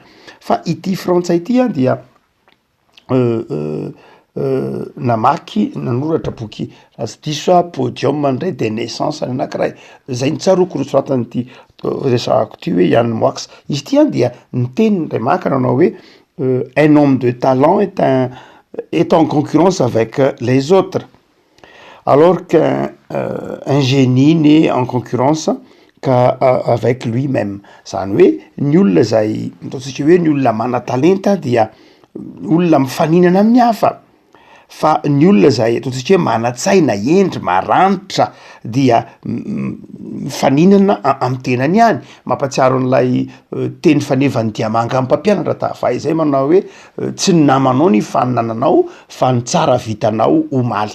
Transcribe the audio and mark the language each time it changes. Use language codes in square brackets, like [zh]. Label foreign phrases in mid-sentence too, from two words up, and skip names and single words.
[mg] Fa ity frantsay ity dia namaky nanoratra boky sy diso Podium ndray [fr] de naissance [mg] ny anankiray zay nitsaroko nosoratan'ity resahako ty hoe Yann Moix. Izy ty dia ny teniny ray maka nanao hoe [fr] un homme de talent est en concurrence avec les autres alors qu'un génie n'est en concurrence qu'avec lui-même. [mg] Zany hoe ny olona zay ataontsika hoe ny olona mana-talenta dia olona mifaninana amin'ny hafa, fa ny olona zay ataontsika hoe mana-tsaina endry maranitra dia mifaninana amin'ny tenany ihany. Mampatsiaro an'ilay teny fanevan'ny Diamanga amin'ny mpampianatra tafay zay manao hoe tsy ny namanao ny faninananao fa ny tsara vitanao omaly.